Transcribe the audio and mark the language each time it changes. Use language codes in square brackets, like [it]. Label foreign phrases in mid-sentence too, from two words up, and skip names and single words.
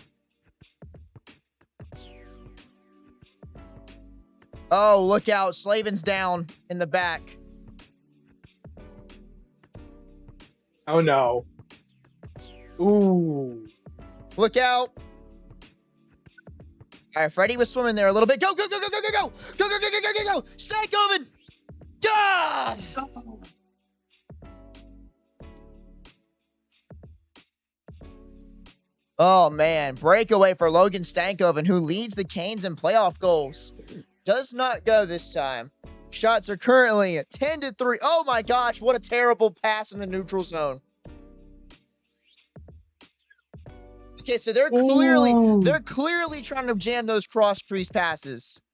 [en] Oh, look out. Slavin's down in the back. Oh, no. Ooh. Look out. All right, Freddie was swimming there a little bit. Go, go, go, go, go, go, go. Go, go, go, go, go, go, go. Stankoven. God! Oh, man. Breakaway for Logan Stankoven, who leads the Canes in playoff goals. Does not go this time. Shots are currently at 10-3. Oh, my gosh. What a terrible pass in the neutral zone. Okay, so they're clearly trying to jam those cross crease passes.